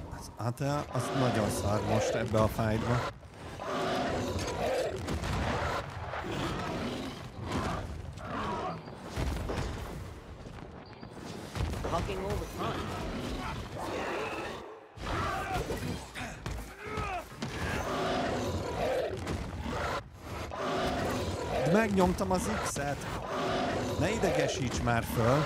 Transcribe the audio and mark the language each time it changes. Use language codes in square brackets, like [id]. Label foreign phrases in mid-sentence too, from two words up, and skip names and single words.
[hu] Hát az nagyon szar most ebbe a fájtba. [en] Hugging all the fun. [hu] De megnyomtam az X-et. Ne idegesíts már föl.